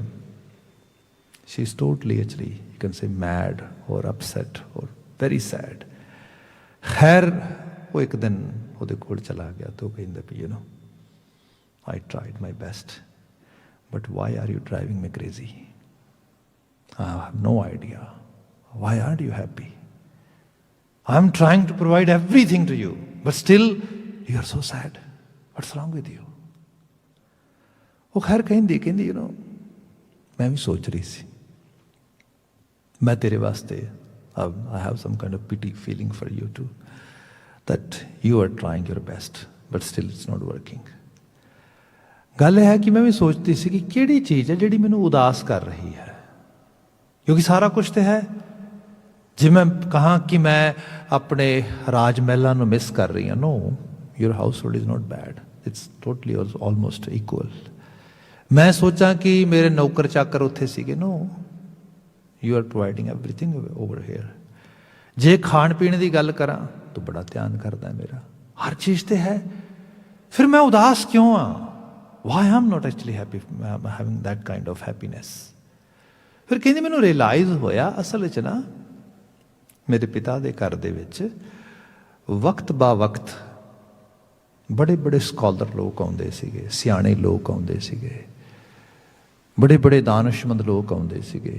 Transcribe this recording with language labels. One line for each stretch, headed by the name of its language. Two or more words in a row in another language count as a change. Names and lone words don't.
English: She is totally actually you can say mad or upset or very sad.
Punjabi: ਖੈਰ ਉਹ ਇੱਕ ਦਿਨ ਉਹਦੇ ਕੋਲ ਚਲਾ ਗਿਆ ਤੇ ਉਹ ਕਹਿੰਦਾ ਵੀ
English: I tried my best but why are you driving me crazy? I have no idea. Why aren't you happy? I'm trying to provide everything to you, but still you are so sad. What's wrong with you?
Punjabi: ਉਹ ਖੈਰ ਕਹਿੰਦੀ ਮੈਂ ਭੀ ਸੋਚ ਰਹੀ ਸੀ, ਮੈਂ ਤੇਰੇ ਵਾਸਤੇ
English: I have some kind of pity feeling for you too, that you are trying your best but still it's not working.
Punjabi: ਗੱਲ ਹੈ ਕਿ ਮੈਂ ਭੀ ਸੋਚਤੀ ਸੀ ਕਿ ਕਿਹੜੀ ਚੀਜ਼ ਹੈ ਜਿਹੜੀ ਮੈਨੂੰ ਉਦਾਸ ਕਰ ਰਹੀ ਹੈ, ਕਿਉਂਕਿ ਸਾਰਾ ਕੁਝ ਤੋ ਹੈ। ਜੇ ਮੈਂ ਕਹਾ ਕਿ ਮੈਂ ਅਪਨੇ ਰਾਜ ਮਹਿਲੋਂ ਨੂੰ ਮਿਸ ਕਰ ਰਹੀ ਹਾਂ,
English: No, your household is not bad, it's totally almost equal.
Punjabi: ਮੈਂ ਸੋਚਾ ਕਿ ਮੇਰੇ ਨੌਕਰ ਚਾਕਰ ਉੱਥੇ ਸੀਗੇ,
English: No, you are providing everything over here.
Punjabi: ਜੇ ਖਾਣ ਪੀਣ ਕੀ ਗੱਲ ਕਰਾ ਤੋ ਬੜਾ ਧਿਆਨ ਕਰਤਾ ਹੈ ਮੇਰਾ, ਹਰ ਚੀਜ਼ ਤੋ ਹੈ, ਫਿਰ ਮੈਂ ਉਦਾਸ ਕਿਉਂ ਹਾਂ?
English: Why I'm not actually happy having that kind of happiness?
Punjabi: ਫਿਰ ਕਹਤੇ ਮੈਨੂੰ ਰਿਅਲਾਈਜ਼ ਹੋਇਆ ਅਸਲ ਵਿਚ ਨਾ ਮੇਰੇ ਪਿਤਾ ਦੇ ਘਰ ਦੇ ਵਿਚ ਵਕਤ ਬ ਵਕਤ ਬੜੇ ਬੜੇ ਸਕਾਲਰ ਲੋਗ ਆਉਂਦੇ ਸੀਗੇ, ਸਿਆਣੇ ਲੋਗ ਆਉਂਦੇ ਸੀਗੇ, ਬੜੇ ਬੜੇ ਦਾਨਿਸ਼ਮੰਦ ਲੋਗ ਆਉਂਦੇ ਸੀਗੇ।